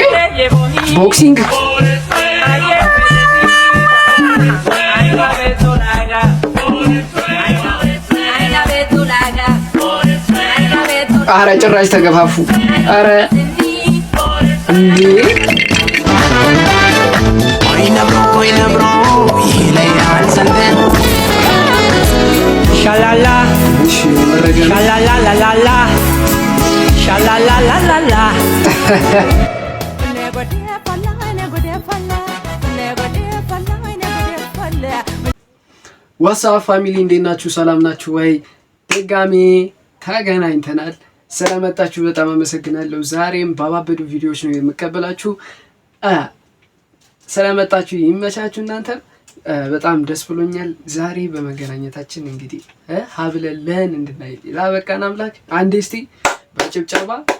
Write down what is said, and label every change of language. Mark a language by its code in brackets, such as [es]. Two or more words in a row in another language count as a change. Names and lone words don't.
[es] boxing, por el suelo, ay la verdolaga, por el suelo, ay la verdolaga, por el suelo, [am] አረ ጭራሽ ተገፋፉ። አረ እንዴ ኮይነብሮ ይለያል ሰንደን shalala, shalala la la la, shalala la la la. ዋትስአፕ ፋሚሊ እንዴት ናችሁ? ሰላም ናችሁ ወይ? ድጋሜ ተገናኝተናል። ስለመጣችሁ በጣም አመሰግናለሁ። ዛሬም ባባበዱ ቪዲዮዎች ነው የምቀበላችሁ። ስለመጣችሁ ይመቻችሁ። በጣም ደስ ብሎኛል ዛሬ በመገናኘታችን። እንግዲህ ሀብለለን እንድናይ ላበቃን አምላክ አንዴ እስቲ በጭብጨባ